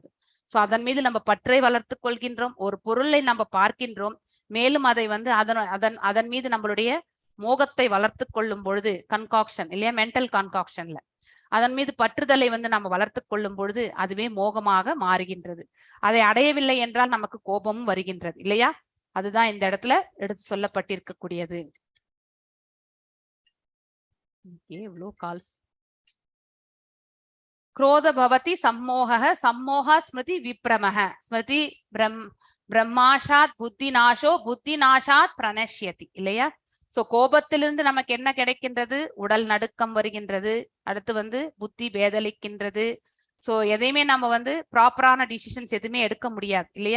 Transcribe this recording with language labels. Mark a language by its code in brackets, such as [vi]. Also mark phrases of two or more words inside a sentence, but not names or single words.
[ta] சோ அதன் மீது நம்ம பற்றை வளர்த்து கொள்கின்றோம். ஒரு பொருளை நம்ம பார்க்கின்றோம், மேலும் அதை வந்து அதன் மீது நம்மளுடைய மோகத்தை வளர்த்து கொள்ளும் பொழுது கன்காக்ஷன் இல்லையா, [en] mental concoction [ta] அதன் மீது பற்றுதலை வந்து நம்ம வளர்த்து கொள்ளும் பொழுது அதுவே மோகமாக மாறுகின்றது. அதை அடையவில்லை என்றால் நமக்கு கோபமும் வருகின்றது இல்லையா? அதுதான் இந்த இடத்துல எடுத்து சொல்லப்பட்டிருக்கக்கூடியது. எவ்வளோ கால்ஸ். [sa] क्रोध भवति सम्मोहः सम्मोह स्मृति विप्रमः स्मृति भ्रंशात् बुद्धिनाशो बुद्धिनाशात् प्रणश्यति இல்லையா? [ta] சோ கோபத்திலிருந்து நமக்கு என்ன கிடைக்கின்றது? உடல் நடுக்கம் வருகின்றது. அடுத்து வந்து புத்தி பேதலிக்கின்றது. சோ எதையுமே நம்ம வந்து [en] proper decisions [ta] எதுவுமே எடுக்க முடியாது இல்லையா?